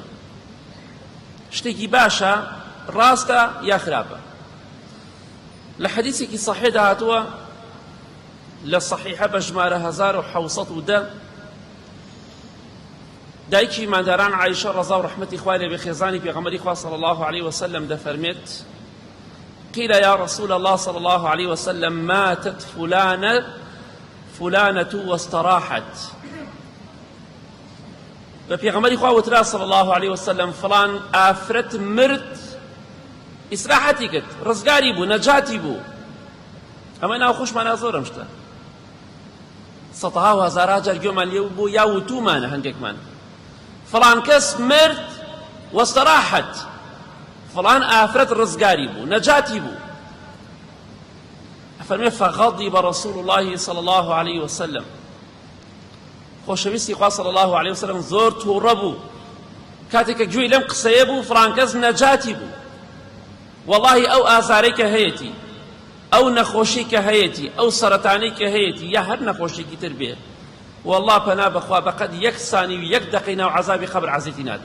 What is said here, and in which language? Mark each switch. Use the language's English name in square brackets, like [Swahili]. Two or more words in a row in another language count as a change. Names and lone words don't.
[Central Kurdish] شتێکی باشە، ڕاستە یا خراپە؟ لە حەدیثێکی صەحیحدا هاتووە لە صەحیحە بە ژمارە 1710 دایکی مانداران عایشە ڕەزا و ڕەحمەتی خوای لێ بێ خێزانی پێغەمبەری خوا [Arabic] صلی الله عليه وسلم [Central Kurdish] دەفەرمێت [Arabic] قيل يا رسول الله صلى الله عليه وسلم ماتت فلانة واستراحت. [Central Kurdish] بپیغمبری خواه وترا [Arabic] صلی الله علیه وسلم [Central Kurdish] فلان ئافرەت مرد ئیسراحەتی کرد، ڕزگاری بوو، نەجاتی بوو. ئەمە ناو خۆشمانە زۆرم شتە سەدها و هەزارها جار گوێمان لێ بوو یا وتومانە هەندێکمان فلان کەس مرد واستراحت، فلان ئافرەت ڕزگاری بوو، نەجاتی بوو. [Arabic] ئەفەرمێ فغضب رسول الله صلى الله عليه وسلم، [Central Kurdish] خۆشەویستی خوا [Arabic] صلی الله علیه وسلم [Central Kurdish] زۆر تووڕە بوو کاتێک کە گوێی لەم قسەیە بوو فڵان کەس نەجاتی بوو. وەڵڵاهی ئەو ئازارەی کە هەیەتی، ئەو نەخۆشی کە هەیەتی، ئەو سەرەتانەی کە هەیەتی، یا هەر نەخۆشێکی تر بێ، وەڵڵا پەنا بەخوا بەقەد یەک سانی و یەک دەقەی ناو عەزابی قەبر عەزیەتی نادا.